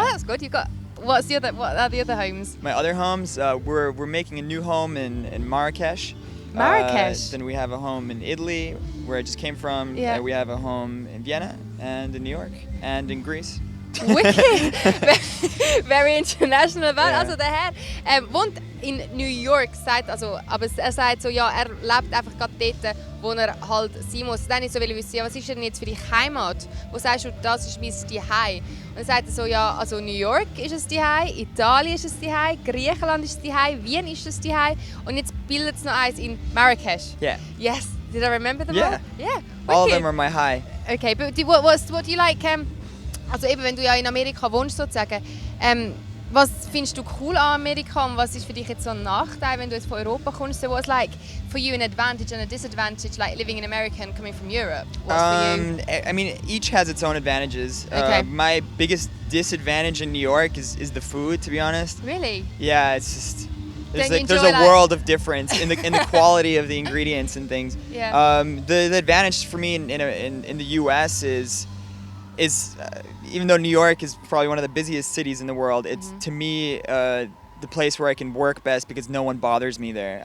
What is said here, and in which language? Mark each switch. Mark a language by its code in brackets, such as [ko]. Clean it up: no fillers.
[en] Oh, that's good. You've got. What are the other homes? My other homes, we're making a new home in Marrakesh. Marrakesh. Then we have a home in Italy, where I just came from. Yeah. We have a home in Vienna and in New York and in Greece. Wicked. Very international. Yeah. [de] Also der Herr wohnt in New York, aber er sagt so, ja, er lebt einfach gerade dort, wo er halt sein muss. Dann ich so will wissen, ja, was ist denn jetzt für die Heimat? Wo sagst du, das ist mein Zuhause? Und dann sagt er so, ja, also New York ist es Zuhause, Italien ist es Zuhause, Griechenland ist es Zuhause, Wien ist es Zuhause und jetzt bildet es noch eins in Marrakesh. [en] Yeah. Yes. Did I remember them Yeah. all? Yeah. All of Wicked. them are my high. Okay, but what do you like? [de] Also eben, wenn du ja in Amerika wohnst sozusagen, was findest du cool an Amerika und was ist für dich jetzt so ein Nachteil, wenn du jetzt von Europa kommst? [en] So what's like for you an advantage and a disadvantage, like living in America and coming from Europe? What's for you? I mean, each has its own advantages. Okay. My biggest disadvantage in New York is the food, to be honest. Really? Yeah, it's just there's Don't you there's enjoy, a like- world of difference in the quality of the ingredients and things. Yeah. The advantage for me in the U.S. is even though New York is probably one of the busiest cities in the world, it's to me the place where I can work best because no one bothers me there.